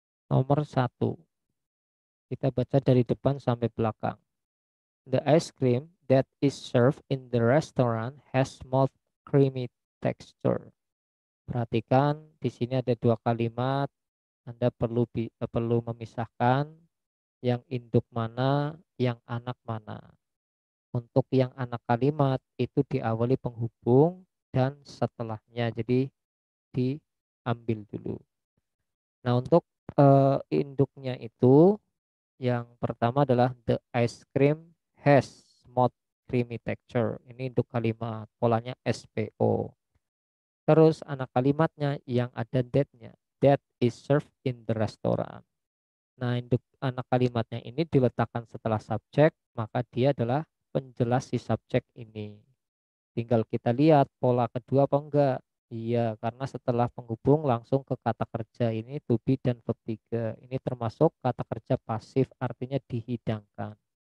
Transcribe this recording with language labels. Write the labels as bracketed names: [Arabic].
[Indonesian] Nomor satu, kita baca dari depan sampai belakang. [English] The ice cream that is served in the restaurant has smooth creamy texture. [Indonesian] Perhatikan di sini ada dua kalimat. Anda perlu memisahkan yang induk mana, yang anak mana. Untuk yang anak kalimat itu diawali penghubung dan setelahnya. Jadi diambil dulu. Nah, untuk induknya itu yang pertama adalah [English] the ice cream has smooth creamy texture. [Indonesian] Ini induk kalimat, polanya SPO. Terus anak kalimatnya yang ada that-nya. [English] That is served in the restaurant. [Indonesian] Nah, induk anak kalimatnya ini diletakkan setelah subjek, maka dia adalah penjelas si subjek ini. Tinggal kita lihat pola kedua apa enggak. Iya, karena setelah penghubung langsung ke kata kerja ini to be dan verb 3. Ini termasuk kata kerja pasif artinya dihidangkan.